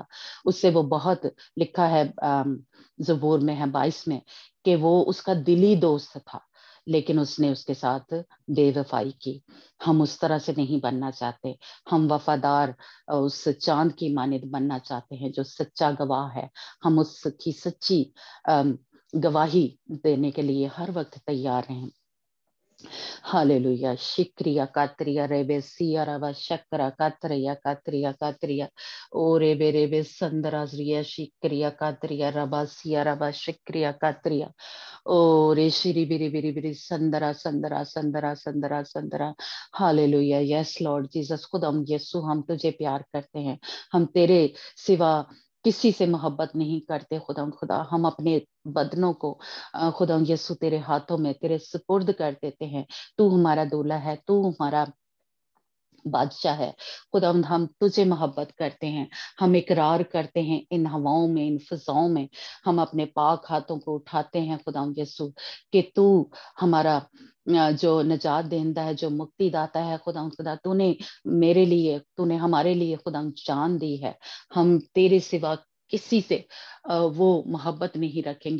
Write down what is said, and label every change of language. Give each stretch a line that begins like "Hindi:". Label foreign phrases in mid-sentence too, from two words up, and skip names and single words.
Urdu: اس سے وہ بہت لکھا ہے زبور میں ہے 22 میں کہ وہ اس کا دلی دوست تھا، لیکن اس نے اس کے ساتھ بے وفائی کی. ہم اس طرح سے نہیں بننا چاہتے، ہم وفادار اس چاند کی مانند بننا چاہتے ہیں جو سچا گواہ ہے. ہم اس کی سچی گواہی دینے کے لیے ہر وقت تیار ہیں. हालेलुया शिक्रिया कात्रिया रेबे सिया रवा शक्रा कात्रिया ओ रेबे संदराजरिया शिक्रिया कात्रिया रबा सिया रबा शिक्रिया कात्रिया ओ रे शिरी बिरी बिरी बिरी سندرا ہالیلویا
English: yes Lord Jesus
Urdu: خدام یسوع ہم تجھے پیار کرتے ہیں، ہم تیرے سوا کسی سے محبت نہیں کرتے خدا ہم اپنے بدنوں کو خدا یسوع تیرے ہاتھوں میں تیرے سپرد کر دیتے ہیں. تو ہمارا دولہا ہے، تو ہمارا بادشاہ ہے خدا ہم تجھے محبت کرتے ہیں، ہم اقرار کرتے ہیں ان ہواؤں میں ان فضاؤں میں ہم اپنے پاک ہاتھوں کو اٹھاتے ہیں خدا یسوع کہ تو ہمارا جو نجات دیندا ہے، جو مکتی داتا ہے خدا تو نے میرے لیے تو نے ہمارے لیے خدا جان دی ہے، ہم تیرے سوا کسی سے وہ محبت نہیں رکھیں گے.